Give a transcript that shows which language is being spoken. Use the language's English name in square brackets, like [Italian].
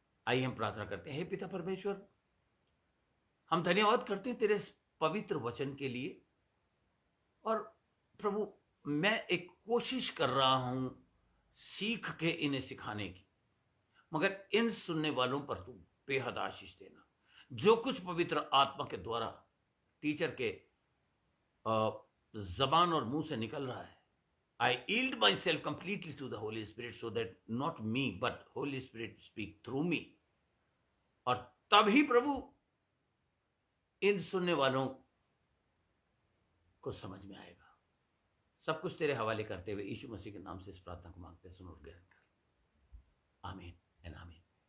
[Hindi] आइए हम प्रार्थना करते हैं। हे पिता परमेश्वर, हम धन्यवाद करते हैं तेरे इस पवित्र वचन के लिए। और प्रभु, मैं एक कोशिश कर रहा हूं सीख के इन्हें सिखाने की, मगर इन सुनने वालों पर तू बेहद आशीष देना। जो कुछ पवित्र आत्मा के द्वारा टीचर के जबान और मुंह से निकल रहा है, [English] I yield myself completely to the Holy Spirit so that not me but Holy Spirit speak through me। [Hindi] और तभी प्रभु इन सुनने वालों को समझ में आएगा। सब कुछ तेरे हवाले करते हुए यीशु मसीह के नाम से इस प्रार्थना को मांगते हैं, सुन और ग्रहण कर। आमीन एंड आमीन।